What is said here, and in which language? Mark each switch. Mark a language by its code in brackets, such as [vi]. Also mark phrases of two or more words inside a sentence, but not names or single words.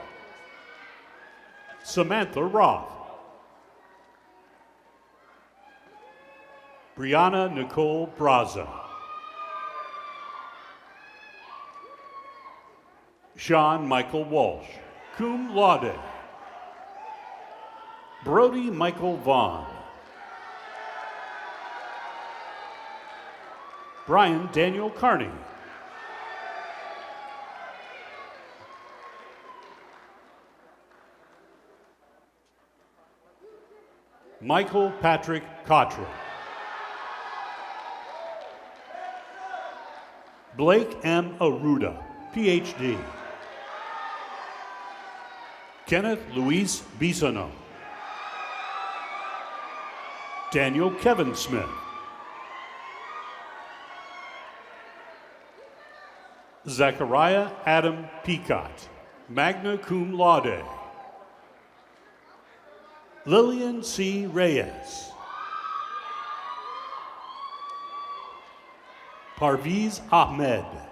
[en] Samantha Roth. Brianna Nicole Braza. Sean Michael Walsh, [la] cum laude. [en] Brody Michael Vaughn. Brian Daniel Carney. Michael Patrick Cottrell. Blake M. Aruda, PhD. Kenneth Luis Bisano. Daniel Kevin Smith. Zachariah Adam Peacott, [la] magna cum laude. [en] Lillian C. Reyes. Parviz Ahmed.